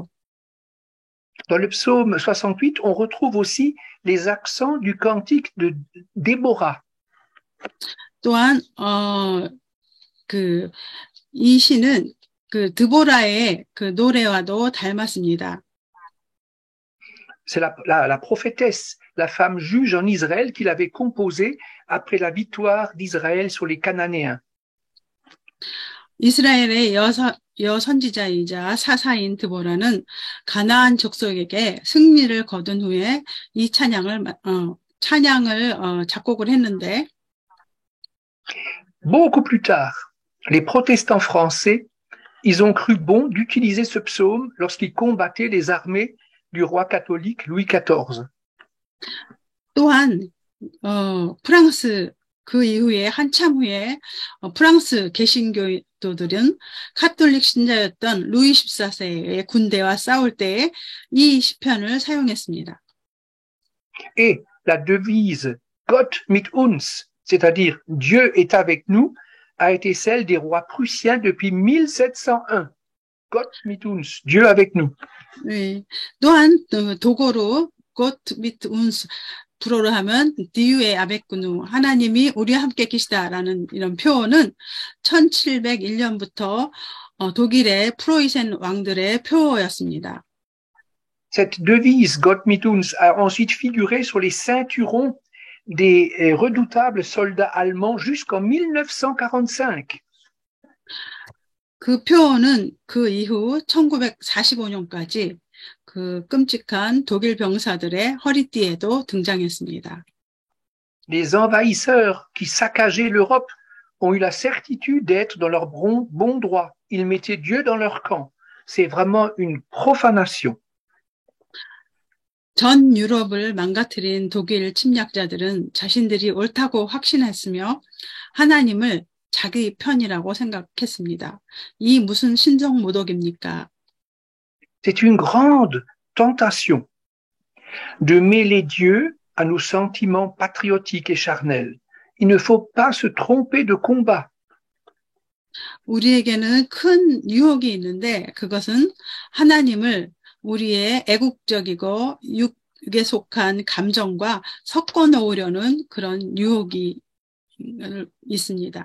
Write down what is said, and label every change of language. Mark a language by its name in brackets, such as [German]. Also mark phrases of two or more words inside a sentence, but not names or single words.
[French] Dans le psaume 68, on retrouve aussi les accents du cantique de Déborah. [Korean] 또한 이 시는 그 드보라의 그 노래와도 닮았습니다. [French] C'est la prophétesse, la femme juge en Israël qu'il avait composée après la victoire d'Israël sur les Cananéens. [Korean] 이스라엘의 여선지자이자 사사인 드보라는 가나안 족속에게 승리를 거둔 후에 이 찬양을 작곡을 했는데 [French] Beaucoup plus tard, les protestants français ils ont cru bon d'utiliser ce psaume lorsqu'ils combattaient les armées du roi catholique Louis XIV. [Korean] 또한 프랑스 그 이후에 한참 후에 프랑스 개신교도들은 카톨릭 신자였던 루이 14세의 군대와 싸울 때에 이 시편을 사용했습니다. [French] Et la devise [German] Gott mit uns, [French] c'est-à-dire Dieu est avec nous, a été celle des rois prussiens depuis 1701. [German] Gott mit uns, [French] Dieu avec nous. [Korean] 네. 또한 독어로 [German] Gott mit uns [Korean] 불어로 하면 [French] Dieu avec nous [Korean] 하나님이 우리와 함께 계시다라는 이런 표현은 1701년부터 독일의 프로이센 왕들의 표어였습니다. [French] Cette devise [German] Gott mit uns [French] a ensuite figuré sur les ceinturons des redoutables soldats allemands jusqu'en 1945. [Korean] 그 표어는 그 이후 1945년까지 그 끔찍한 독일 병사들의 허리띠에도 등장했습니다. [French] Les envahisseurs qui saccageaient l'Europe ont eu la certitude d'être dans leur bon droit. Ils mettaient Dieu dans leur camp. C'est vraiment une profanation. [Korean] 전 유럽을 망가뜨린 독일 침략자들은 자신들이 옳다고 확신했으며 하나님을 자기 편이라고 생각했습니다. 이 무슨 신성 모독입니까? [French] C'est une grande tentation de mêler Dieu à nos sentiments patriotiques et charnels. Il ne faut pas se tromper de combat. [Korean] 우리에게는 큰 유혹이 있는데 그것은 하나님을 우리의 애국적이고 육에 속한 감정과 섞어 놓으려는 그런 유혹이 있습니다.